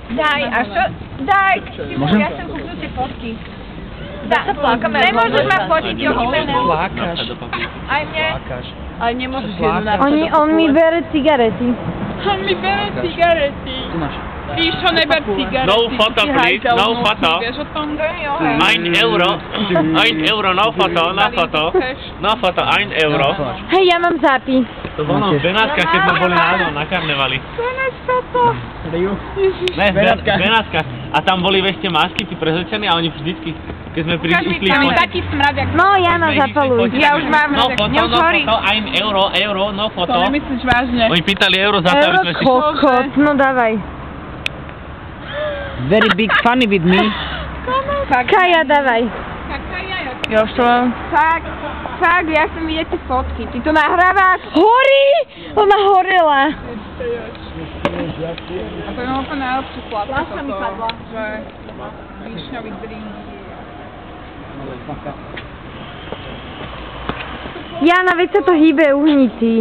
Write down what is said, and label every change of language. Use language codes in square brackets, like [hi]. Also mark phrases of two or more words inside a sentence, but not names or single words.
[sk] Daj, a čo? Daj, Môžem? ja som kúpil tie fotky. Nemôžeš ma fotiť, Flákaš. aj mne. Flákaš. Ale nemôžeš jednu na On mi bere cigarety. On mi bere cigarety. Tu máš. Píšo neber cigarety. [en] No photo, please. No photo. [sk] Vieš o tom? [en] €1, no photo, no photo. No photo, €1. [sk] Hej, ja mám zápis. To bolo v Benátkach, keď sme boli na karnevali. Ne, v Benátkach. A tam boli ešte masky, tí prezlečení, a oni vždycky, keď sme išli... Tam je taký smrad, jak... No, Jana, zapaluj. Ja už mám, [en] no foto, [sk] mňa už no horí. [en] foto, €1, no foto. [sk] To nemyslíš vážne. Oni pýtali euro za to, aby sme si... Kokot, no dávaj. [en] Very big funny with me. [sk] Kaja, dávaj. Ja už to mám. Fakt, ja chcem vidieť tie fotky. Ty to nahrávaš? Horí! Ona horela. A to je úplne najlepší chlap. Láska mi padla. Že víšňový drink. Jana, veď sa to hýbe, uhni ty.